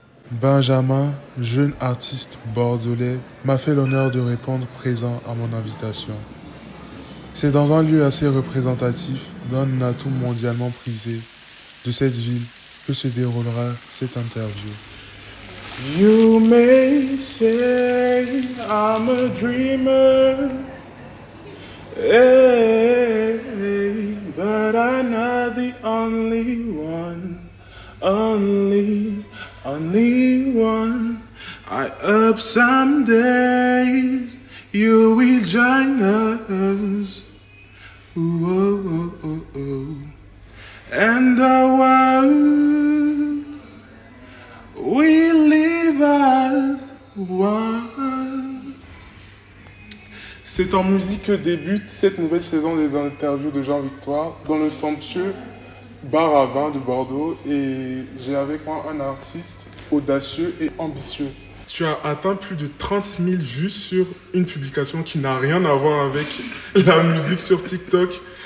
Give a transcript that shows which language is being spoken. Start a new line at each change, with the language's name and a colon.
French: Benjamin, jeune artiste bordelais, m'a fait l'honneur de répondre présent à mon invitation. C'est dans un lieu assez représentatif d'un atout mondialement prisé de cette ville que se déroulera cette interview.
English: You may say I'm a dreamer, hey, but I'm not the only one, only one. I hope some days you will join us, ooh, oh, oh, oh, oh. And the world will live as one.
French: C'est en musique que débute cette nouvelle saison des interviews de Jean-Victoire dans le somptueux bar à vin de Bordeaux, et j'ai avec moi un artiste audacieux et ambitieux. Tu as atteint plus de 30 000 vues sur une publication qui n'a rien à voir avec la musique sur TikTok.